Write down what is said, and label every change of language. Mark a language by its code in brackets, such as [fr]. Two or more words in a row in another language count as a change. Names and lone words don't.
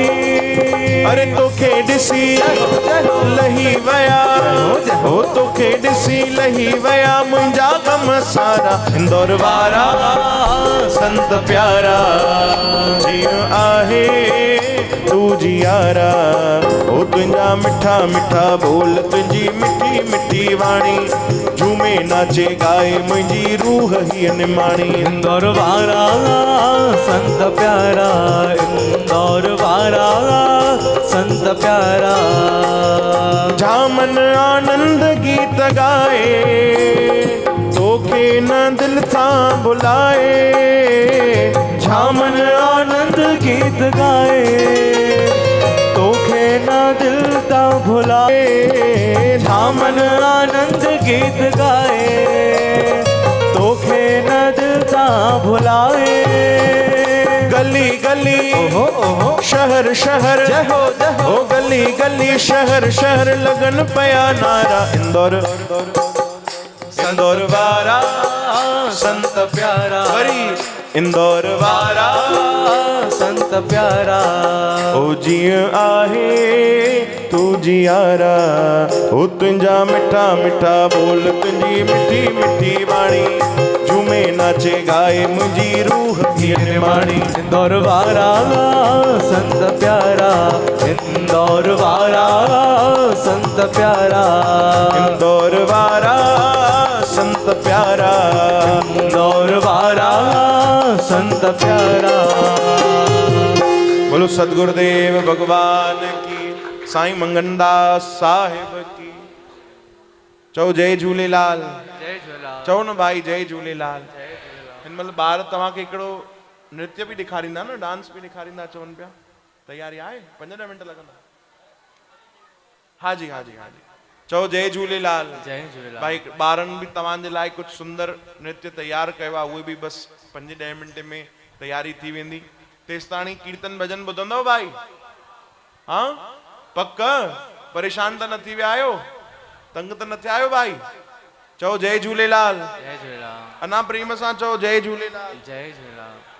[sd] अरे तोखे ॾिसी लही वया, हो तोखे ॾिसी लही वया मुंहिंजा गम सारा। इंदौर वारा संत प्यारा, जीअं आहे तू जियारा। ओ तुंहिंजा मिठा मिठा बोल, तुंहिंजी मिठी मिठी वाणी, झूमे नाचे गाए मुंहिंजी रूह ही निमाणी। इंदौर वारा संत प्यारा, इंदौर वारा संत प्यारा। झामन आनंद गीत गाए, तोखे न दिल सां बुलाए। झामन आनंद गीत गाए, तोखे न दिल तां भुलाए। झामन आनंद गीत गाए, तोखे न दिल तां भुलाए। गली गली, शहर शहर, ओ गली गली, शहर शहर, लगन पया नारा। इंदौर इंदौर वारा संत प्यारा, वरी इंदौर वारा संत प्यारा। ओ जीअं आहे तू जियारा। ओ तुंहिंजा मिठा मिठा बोल, तुंहिंजी मिठी मिठी वाणी, झूमे नाचे गाए मुंहिंजी रूह ही निमाणी। इंदौर वारा संत प्यारा, इंदौर वारा संत प्यारा। इंदौर वारा संत प्यारा, इंदौर वारा संत प्यारा। [hi] बोलो सदगुरुदेव भगवान की, साईं मंगनदास साहिब की। [sd] चओ जय झूलेलाल। जय झूलेलाल। चओ न भाई जय झूलेलाल। हिन महिल ॿार तव्हांखे हिकिड़ो नृत्य बि ॾेखारींदा न, डांस बि ॾेखारींदा, चवनि पिया तयारी आहे? 5-10 मिंट लॻंदा। हा जी हा जी हा जी। चओ जय झूलेलाल। जय झूलेलाल। भाई ॿारनि बि तव्हांजे लाइ कुझु सुंदर नृत्य तयारु कयो आहे, उहे बि बसि 5-10 मिंट में तयारी थी वेंदी। तेसिताणी कीर्तन भजन ॿुधंदव भाई? हाँ पक? परेशान त न थी विया आहियो? तंग त न थिया आहियो भाई? चओ जय झूलेलाल। जय झूलेलाल। अना प्रेम सां चओ जय झूलेलाल। जय झूलेलाल।